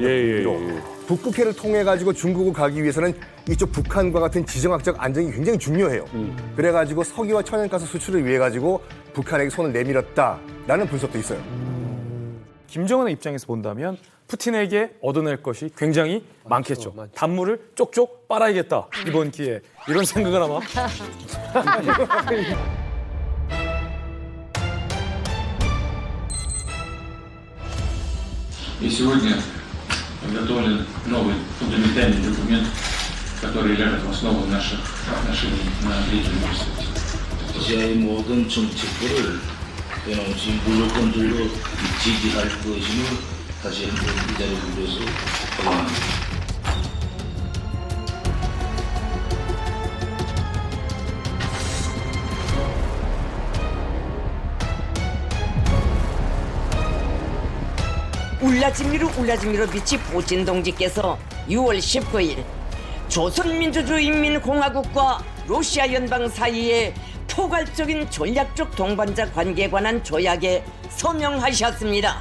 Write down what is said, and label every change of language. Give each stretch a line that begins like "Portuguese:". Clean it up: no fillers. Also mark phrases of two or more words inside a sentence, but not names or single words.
Korean: 북극해를 통해 가지고 중국을 가기 위해서는 이쪽 북한과 같은 지정학적 안정이 굉장히 중요해요. 그래가지고 석유와 천연가스 수출을 위해 가지고 북한에게 손을 내밀었다라는 분석도 있어요. 김정은의 입장에서 본다면 푸틴에게 얻어낼 것이 굉장히 많겠죠. 단물을 쪽쪽 빨아야겠다 이번 기회에 이런 생각을 아마
Russian: И сегодня подготовлен новый фундаментальный документ, который ляжет в основу наших отношений на Третьем университете.
Korean: 러시아의 모든 정책들을 변함없이 무조건적으로 지지할 것임을 다시 한번 이 자리를 빌어서 확인합니다. 울라지미르 비치 푸틴 동지께서 6월 19일 조선민주주의인민공화국과 러시아 연방 사이의 포괄적인 전략적 동반자 관계에 관한 조약에 서명하셨습니다.